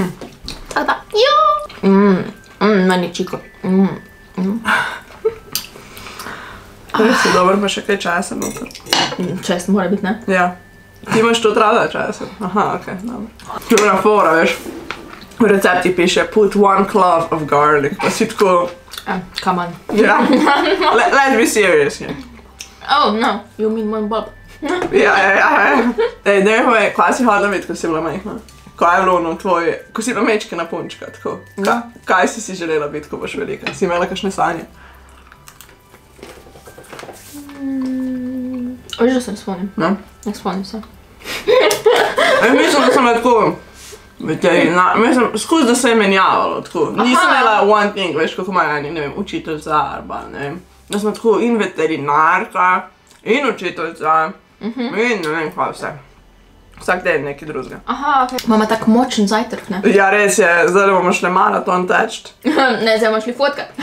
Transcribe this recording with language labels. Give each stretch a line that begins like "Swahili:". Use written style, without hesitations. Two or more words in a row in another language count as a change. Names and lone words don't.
Slovenian: Tako da, meni čiko. Si dober, pa še kaj časa noter. Čas mora biti, ne? Ja. Ti imaš to rada časa? Aha, okej, dobro. Dobra fora, veš. V recepti piše
English: put 1 clove of garlic,
Slovenian: pa si tako...
English: Come on. Ja. Let's be serious here. Oh, no, you mean 1 bulb.
Slovenian: Ja. Ej, ne vem, kaj si hodila videti, ko si bila majhna? Kaj je bilo ono tvoje, ko si bila mečkina punčka, tako? Kaj si želela biti, ko boš velika? Si imela kakšne sanje? Veš, da se ne spomnim. Ne? Ne spomnim se. Mislim, da sem tako veterinar, mislim, skuz da se je menjavalo, tako. Nisem imela
English: one thing,
Slovenian: veš, kako imajo eni, ne vem, učiteljca, ali ne vem. Da sem tako in veterinarka, in učiteljca, in ne vem kaj vse. Vsak dan nekaj drugega. Aha, ok. Mama tak močen zajtrk, ne? Ja, res je, zdaj bomo šli maraton teč. Ne, zdaj bomo šli fotkat.